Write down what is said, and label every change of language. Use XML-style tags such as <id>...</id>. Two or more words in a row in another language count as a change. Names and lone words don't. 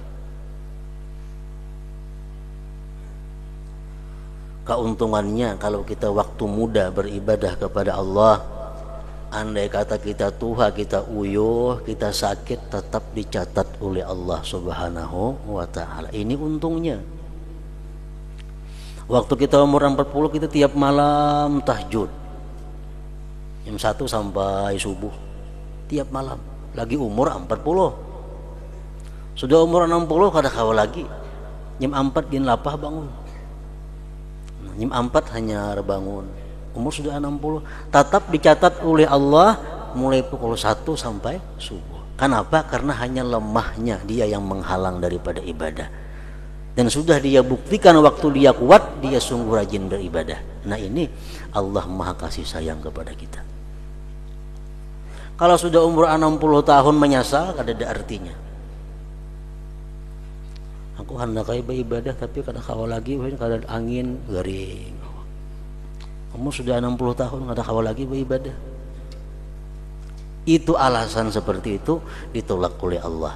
<id>Keuntungannya kalau kita waktu muda beribadah kepada Allah, andai kata kita tua, kita uyuh, kita sakit, tetap dicatat oleh Allah</id> <ar>Subhanahu wa ta'ala.</ar> <id>Ini untungnya. Waktu kita umur 40 kita tiap malam tahajud jam 1 sampai subuh, tiap malam. Lagi umur 40.</id> <bjn>Sudah umur 60 kada kawa lagi, jam 4 din lapah bangun, jam 4 hanya bangun.</bjn> <id>Umur sudah 60, tetap dicatat oleh Allah mulai pukul 1 sampai subuh. Kenapa? Karena hanya lemahnya dia yang menghalang daripada ibadah. Dan sudah dia buktikan waktu dia kuat, dia sungguh rajin beribadah. Nah ini Allah maha kasih sayang kepada kita. Kalau sudah umur 60 tahun menyesal,</id> <bjn>kada ada artinya. Aku hendak beribadah tapi kada kawa lagi, kada ada angin, garing. Umur sudah 60 tahun kada kawa lagi beribadah.</bjn> <id>Itu alasan seperti itu ditolak oleh Allah.</id>